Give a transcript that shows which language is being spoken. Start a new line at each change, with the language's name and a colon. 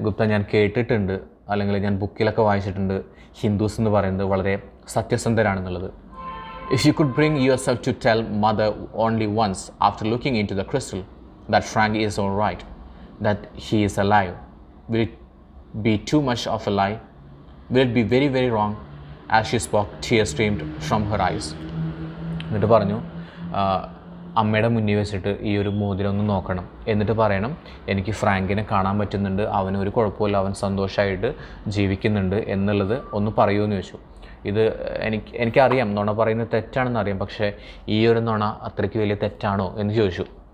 Malayalam: ഞാൻ കേട്ടിട്ടുണ്ട്, അല്ലെങ്കിൽ ഞാൻ ബുക്കിലൊക്കെ വായിച്ചിട്ടുണ്ട്, ഹിന്ദുസ് എന്ന് പറയുന്നത് വളരെ സത്യസന്ധരാണെന്നുള്ളത്.
English: If you could bring yourself to tell mother only once after looking in to the crystal that Frank is all right, that he is alive, will it be too much of a lie? Will it be very very wrong? As she spoke, tears streamed from her eyes.
Malayalam: എന്നിട്ട് പറഞ്ഞു, അമ്മയുടെ മുന്നിൽ വെച്ചിട്ട് ഈ ഒരു മോതിരം ഒന്ന് നോക്കണം, എന്നിട്ട് പറയണം എനിക്ക് ഫ്രാങ്കിനെ കാണാൻ പറ്റുന്നുണ്ട്, അവനൊരു കുഴപ്പമില്ല, അവൻ സന്തോഷമായിട്ട് ജീവിക്കുന്നുണ്ട് എന്നുള്ളത് ഒന്ന് പറയുമെന്ന് ചോദിച്ചു. ഇത് എനിക്കറിയാം നുണ പറയുന്നത് തെറ്റാണെന്ന് അറിയാം, പക്ഷേ ഈ ഒരു നുണ അത്രയ്ക്ക് വലിയ തെറ്റാണോ എന്ന് ചോദിച്ചു.